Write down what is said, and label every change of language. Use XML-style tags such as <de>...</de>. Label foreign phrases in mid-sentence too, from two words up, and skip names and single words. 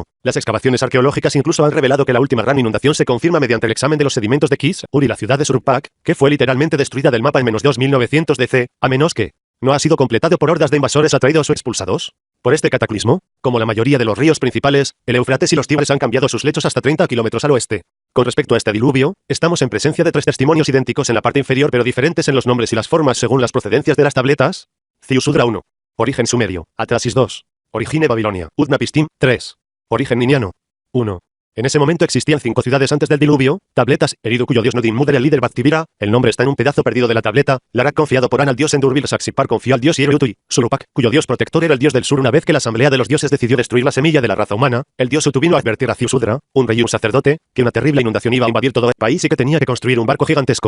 <es>Las excavaciones arqueológicas incluso han revelado que la última gran inundación se confirma mediante el examen de los sedimentos de Kis, Ur y la ciudad de Suruppak, que fue literalmente destruida del mapa en -2900 DC, a menos que no ha sido completado por hordas de invasores atraídos o expulsados por este cataclismo. Como la mayoría de los ríos principales, el Éufrates y los Tigres han cambiado sus lechos hasta 30 kilómetros al oeste. Con respecto a este diluvio, estamos en presencia de 3 testimonios idénticos en la parte inferior pero diferentes en los nombres y las formas según las procedencias de las tabletas. Ziusudra 1. Origen sumerio. Atrasis 2. Origine Babilonia. Utnapishtim 3. Origen niniano. 1. En ese momento existían 5 ciudades antes del diluvio. Tabletas, Eridu cuyo dios Nodin Mudder el líder Baktibira, el nombre está en un pedazo perdido de la tableta. Larak confiado por An al dios Endurbil, Saxipar confió al dios Ierutu y Surupak, cuyo dios protector era el dios del sur. Una vez que la asamblea de los dioses decidió destruir la semilla de la raza humana, el dios Utu vino a advertir a Ziusudra, un rey y un sacerdote, que una terrible inundación iba a invadir todo el país y que tenía que construir un barco gigantesco.</es>